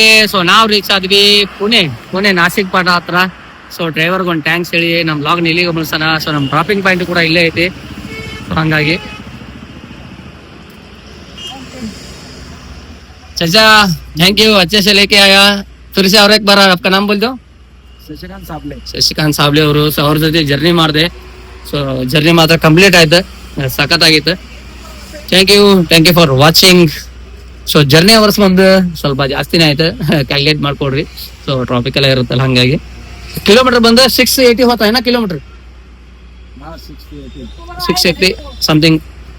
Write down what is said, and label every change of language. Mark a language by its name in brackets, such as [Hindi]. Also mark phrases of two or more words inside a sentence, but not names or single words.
[Kannada] ಸೊ ನಾವು ರೀಚ್ ಆದ್ವಿ ಪುಣೆ ನಾಸಿಕ್ ಪಾಟ ಹತ್ರ. ಸೊ ಡ್ರೈವರ್ಗೆ ಒಂದು ಟ್ಯಾಂಕ್ಸ್ ಹೇಳಿ ನಮ್ಮ ಬ್ಲಾಗ್ ಇಲ್ಲಿಗೆ ಮುಗಿಸೋಣ. ಸೊ ನಮ್ಮ [English] dropping point [Kannada] ಕೂಡ ಇಲ್ಲೇ ಐತಿ. ಸೊ ಹಂಗಾಗಿ [Hindi] चाचा थैंक यू, अच्छे से लेके आया. फिर से और एक बार आपका नाम बोल दो. [Kannada] ಶಶಿಕಾಂತ್ ಸಾಬ್ಲೆ. ಶಶಿಕಾಂತ್ ಸಾಬ್ಲೆ ಅವರು. ಸೊ ಅವ್ರ ಜೊತೆ ಜರ್ನಿ ಮಾಡಿದೆ. ಸೊ ಜರ್ನಿ ಮಾತ್ರ ಕಂಪ್ಲೀಟ್ ಆಯ್ತು, ಸಖತ್ತಾಗಿತ್ತು. [English] Thank you for watching. [Kannada] ಸೊ [English] journey hours [Kannada] ಬಂದು ಸ್ವಲ್ಪ ಜಾಸ್ತಿನೇ ಆಯ್ತು, ಕ್ಯಾಲ್ಕುಲೇಟ್ ಮಾಡ್ಕೊಡ್ರಿ. ಸೊ ಟ್ರಾಫಿಕ್ ಎಲ್ಲ ಇರುತ್ತಲ್ಲ, ಹಂಗಾಗಿ ಕಿಲೋಮೀಟರ್ ಬಂದು 680 ಹೋತಾ ಏನ ಕಿಲೋಮೀಟರ್, 680 [English] something variation [Kannada] ಇರುತ್ತೆ.